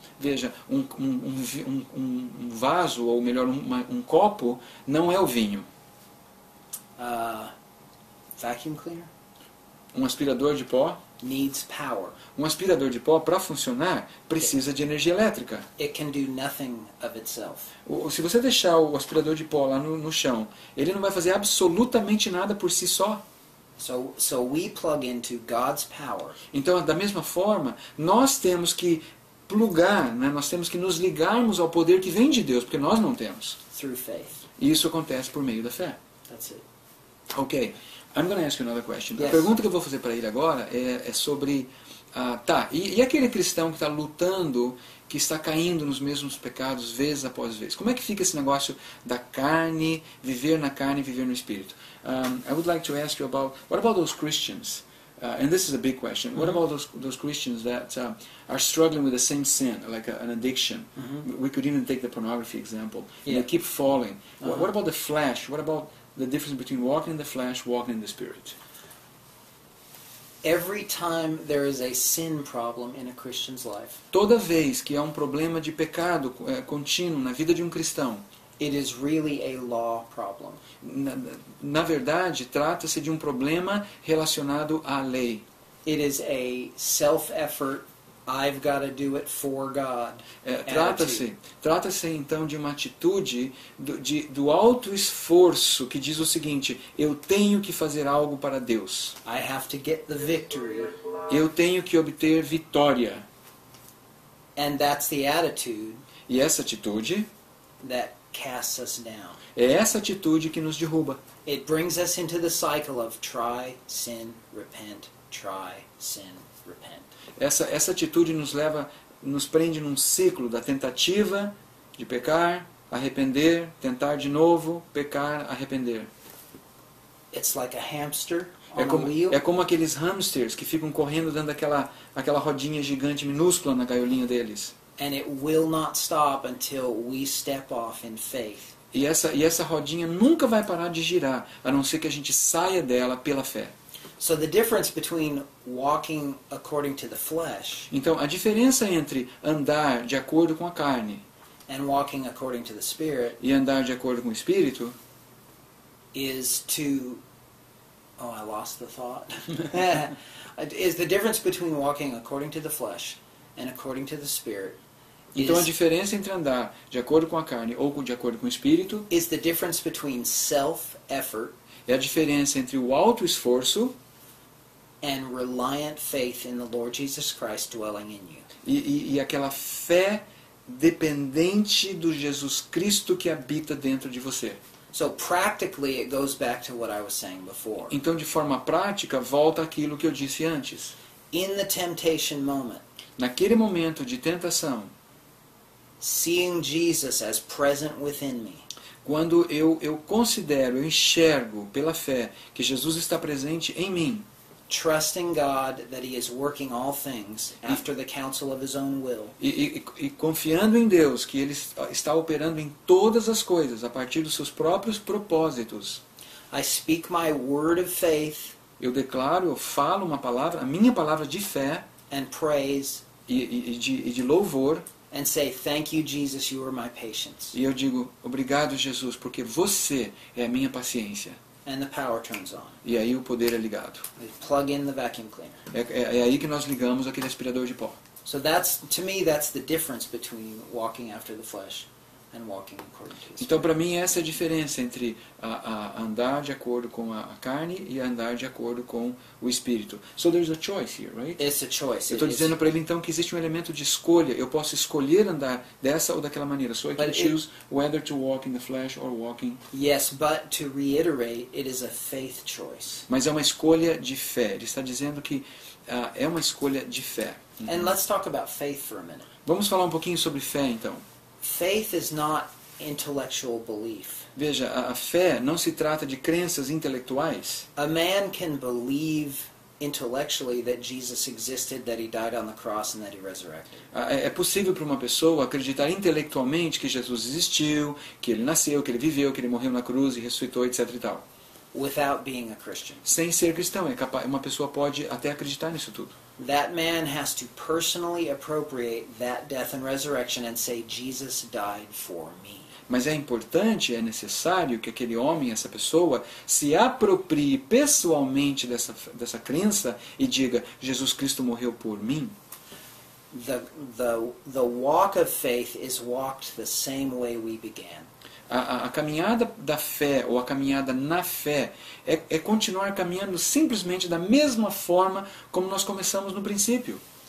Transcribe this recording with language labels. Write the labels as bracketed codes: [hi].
[pt] Veja, um vaso, ou melhor, um copo, não é o vinho. [en] Vacuum cleaner [pt] Um aspirador de pó. [en] needs power. [pt] Um aspirador de pó, para funcionar, precisa de energia elétrica. [en] It can do nothing of itself. [pt] Se você deixar o aspirador de pó lá no chão, ele não vai fazer absolutamente nada por si só. [en] So we plug into God's power [pt] Então, da mesma forma, nós temos que plugar, né? Nós temos que nos ligarmos ao poder que vem de Deus, porque nós não temos. [en] through faith. [pt] E isso acontece por meio da fé. [en] That's it. Ok, I'm going to ask you another question. Yes. [pt] A pergunta que eu vou fazer para ele agora é sobre... e aquele cristão que está lutando, que está caindo nos mesmos pecados vez após vez? Como é que fica esse negócio da carne, viver na carne e viver no espírito? [en] I would like to ask you about, what about those Christians And this is a big question. What about those Christians that are struggling with the same sin, like an addiction? We could even take the pornography example. And they keep falling. What about the flesh? What about the difference between walking in the flesh, walking in the Spirit? Every time there is a sin problem in a Christian's life, [pt] Toda vez que há um problema de pecado contínuo na vida de um cristão, [en] it is really a law problem. [pt] na verdade, trata-se de um problema relacionado à lei. [en] It is a self-effort, I've got to do it for God. [pt] Trata-se então de uma atitude do alto esforço que diz o seguinte: eu tenho que fazer algo para Deus. [en] I have to get the victory. [pt] Eu tenho que obter vitória. [en] And that's the attitude [pt] E essa atitude [en] that casts us down. [pt] é essa atitude que nos derruba. [en] It brings us into the cycle of try, sin, repent, try, sin, repent. [pt] Essa atitude nos prende num ciclo da tentativa de pecar, arrepender, tentar de novo, pecar, arrepender. [en] It's like a hamster on a wheel. [pt] É como aqueles hamsters que ficam correndo dentro daquela rodinha gigante minúscula na gaiolinha deles. [en] And it will not stop until we step off in faith. [pt] E essa rodinha nunca vai parar de girar, a não ser que a gente saia dela pela fé. [en] So the difference between walking according to the flesh [pt] Então, a diferença entre andar de acordo com a carne [en] and walking according to the Spirit [pt] e andar de acordo com o Espírito [en] is to... Oh, I lost the thought. Is the difference between walking according to the flesh and according to the Spirit [pt] Então, a diferença entre andar de acordo com a carne ou de acordo com o Espírito [en] is the difference between self-effort [pt] é a diferença entre o alto esforço [en] and reliant faith in the Lord Jesus Christ dwelling in you. [pt] e aquela fé dependente do Jesus Cristo que habita dentro de você. [en] So practically it goes back to what I was saying before. [pt] Então, de forma prática, volta àquilo que eu disse antes. [en] In the temptation moment, [pt] Naquele momento de tentação, [en] seeing Jesus as present within me, [pt] quando eu considero, eu enxergo pela fé que Jesus está presente em mim, [en] trusting God that He is working all things after the counsel of His own will, [pt] e confiando em Deus que Ele está operando em todas as coisas a partir dos seus próprios propósitos, [en] I speak my word of faith [pt] eu declaro, eu falo uma palavra, a minha palavra de fé [en] and praise [pt] e de louvor, [en] and say, thank you, Jesus, you are my patience. [pt] e eu digo, obrigado, Jesus, porque você é a minha paciência. [en] And the power turns on. [pt] E aí o poder é ligado. [en] We plug in the vacuum cleaner. [pt] É aí que nós ligamos aquele aspirador de pó. [en] So that's, to me, that's the difference between walking after the flesh and walking according to His [pt] Então, [en] Spirit. [pt] para mim, essa é a diferença entre andar de acordo com a carne e andar de acordo com o Espírito. [en] So there's a choice here, right? It's a choice. [pt] Eu estou dizendo para ele, então, que existe um elemento de escolha. Eu posso escolher andar dessa ou daquela maneira. [en] So I can choose whether to walk in the flesh or walking... Yes, but to reiterate, it is a faith choice. [pt] Mas é uma escolha de fé. Ele está dizendo que é uma escolha de fé. [en] And let's talk about faith for a minute. [pt] Vamos falar um pouquinho sobre fé, então. [en] Faith is not intellectual belief. [pt] Veja, a fé não se trata de crenças intelectuais. [en] A man can believe intellectually that Jesus existed, that He died on the cross, and that He resurrected. [pt] É possível para uma pessoa acreditar intelectualmente que Jesus existiu, que Ele nasceu, que Ele viveu, que Ele morreu na cruz e ressuscitou, etc. e tal. [en] Without being a Christian. [pt] Sem ser cristão, uma pessoa pode até acreditar nisso tudo. [en] That man has to personally appropriate that death and resurrection and say, Jesus died for me. [pt] Mas é importante, é necessário que aquele homem, essa pessoa, se aproprie pessoalmente dessa crença e diga, Jesus Cristo morreu por mim. [en] The walk of faith is walked the same way we began. [pt] A caminhada da fé, ou a caminhada na fé, é continuar caminhando simplesmente da mesma forma como nós começamos no princípio.